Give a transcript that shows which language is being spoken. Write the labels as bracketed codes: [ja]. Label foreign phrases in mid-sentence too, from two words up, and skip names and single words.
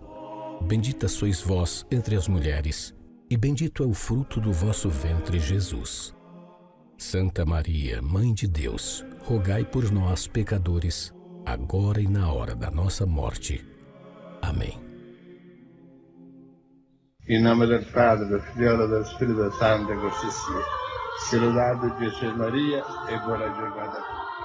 [pt] Bendita sois vós entre as mulheres, e bendito é o fruto do vosso ventre, Jesus. Santa Maria, Mãe de Deus, rogai por nós, pecadores, agora e na hora da nossa morte. Amém. Em nome do Padre, do Filho e do Espírito Santo, [it] così sia. Louvado Gesù Maria e buona giornata.